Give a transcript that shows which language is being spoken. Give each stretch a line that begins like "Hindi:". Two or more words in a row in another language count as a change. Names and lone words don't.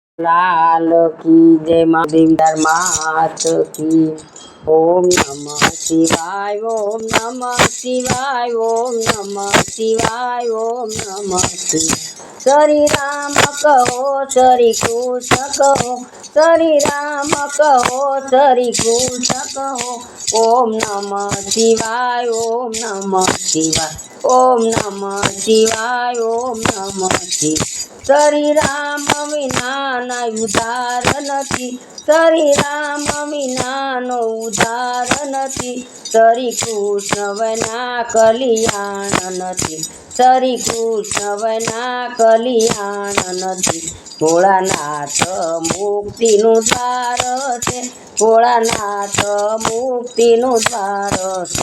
Hindi: लाल की जय माँ देवी मात की।
Sanskrit: ओम नमः शिवाय ओम नमः शिवाय ओम नमः शिवाय ओम नमः शिवाय।
Hindi: श्री राम कहो श्री कृष्ण कहो श्री राम कहो श्री कृष्ण कहो।
Sanskrit: ओम नमः शिवाय ओम नमः शिवाय ओम नमः शिवाय ओम नमः शिवाय।
Gujarati: શ્રી રામ વિના ન ઉદ્ધાર નથી શ્રી રામ વિનાનો ઉદ્ધાર નથી શ્રી કૃષ્ણ વિના કલ્યાણ નથી શ્રી કૃષ્ણ વિના કલ્યાણ નથી। ભોળાનાથ મુક્તિનું દ્વાર છે ભોળાનાથ મુક્તિનું દ્વાર છે।